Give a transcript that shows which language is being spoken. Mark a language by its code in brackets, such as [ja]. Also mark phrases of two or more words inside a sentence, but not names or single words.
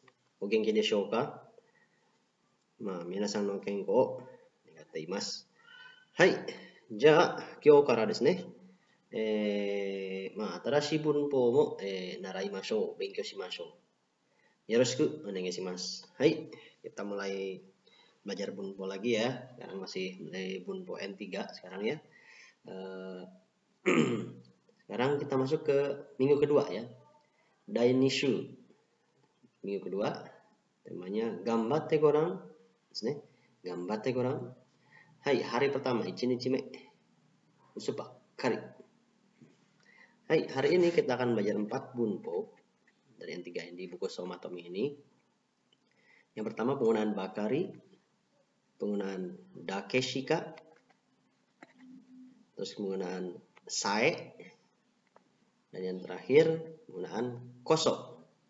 [ja] お元気でしょうか？皆さんの健康を願っています。はい、じゃあ、今日からですね、新しい文法も、習いましょう。勉強しましょう。よろしくお願いします。 [id] Hai, kita mulai belajar bunpo lagi ya. Sekarang masih mulai bunpo N3 sekarang ya. Eh, Sekarang kita masuk ke minggu kedua ya. Dainishu. Minggu kedua, temanya [ja] がんばってごらんですね. がんばってごらん. [id] Hai, hari pertama, [ja] 1日目. Usu bakkari. [id] Hai, hari ini kita akan belajar 4 bunpo dari yang 3 di buku Somatomi ini. Yang pertama penggunaan bakari, penggunaan dakeshika, terus penggunaan sae, dan yang terakhir penggunaan koso.